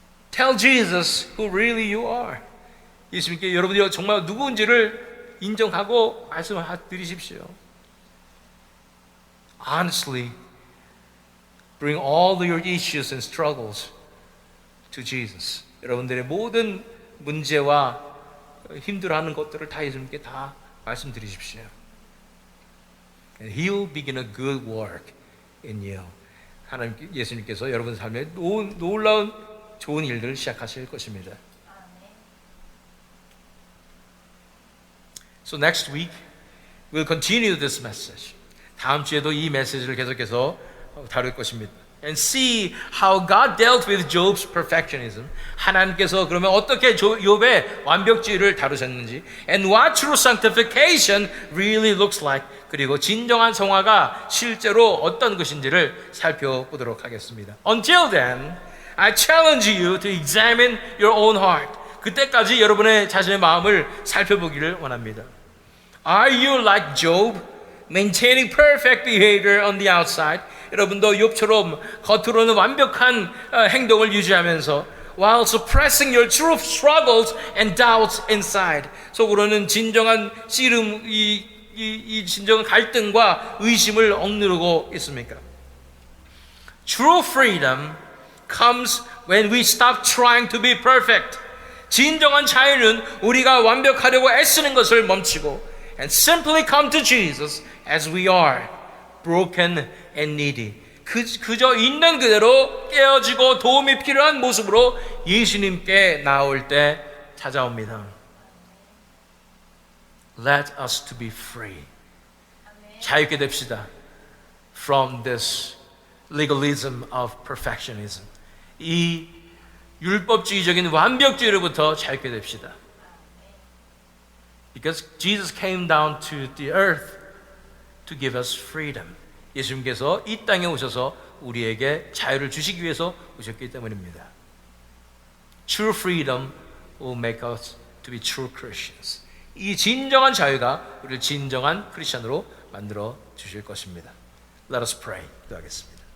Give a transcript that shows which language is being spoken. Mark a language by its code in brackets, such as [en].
[en] Tell Jesus who really you are. [ko] 예수님께 여러분이 정말 누구인지를 인정하고 말씀드리십시오. [en] Honestly, bring all your issues and struggles to Jesus. [ko] 여러분들의 모든 문제와 힘들어하는 것들을 다 예수님께 다 말씀드리십시오. [en] And He will begin a good work in you. [ko] 하나님 예수님께서 여러분 삶에 놀라운 좋은 일들을 시작하실 것입니다. [en] So next week we'll continue this message. [ko] 다음 주에도 이 메시지를 계속해서 다룰 것입니다. [en] And see how God dealt with Job's perfectionism. [ko] 하나님께서 그러면 어떻게 욥의 완벽주의를 다루셨는지, [en] and what true sanctification really looks like. [ko] 그리고 진정한 성화가 실제로 어떤 것인지를 살펴보도록 하겠습니다. [en] Until then, I challenge you to examine your own heart. [ko] 그때까지 여러분의 자신의 마음을 살펴보기를 원합니다. [en] Are you like Job, maintaining perfect behavior on the outside? [ko] 여러분도 욥처럼 겉으로는 완벽한 행동을 유지하면서 [en] while suppressing your true struggles and doubts inside. [ko] 속으로는 진정한 씨름, 이 진정한 갈등과 의심을 억누르고 있습니까? [en] True freedom comes when we stop trying to be perfect. [ko] 진정한 자유는 우리가 완벽하려고 애쓰는 것을 멈추고 [en] and simply come to Jesus as we are, broken and needy. [ko] 그저 있는 그대로 깨어지고 도움이 필요한 모습으로 예수님께 나올 때 찾아옵니다. [en] Let us to be free. [ko] 자유케 됩시다. [en] From this legalism of perfectionism. [ko] 이 율법주의적인 완벽주의로부터 자유케 됩시다. [en] Because Jesus came down to the earth to give us freedom. [ko] 예수님께서 이 땅에 오셔서 우리에게 자유를 주시기 위해서 오셨기 때문입니다. [en] True freedom will make us to be true Christians. [ko] 이 진정한 자유가 우리를 진정한 크리스천으로 만들어 주실 것입니다. [en] Let us pray. [ko] 기도하겠습니다.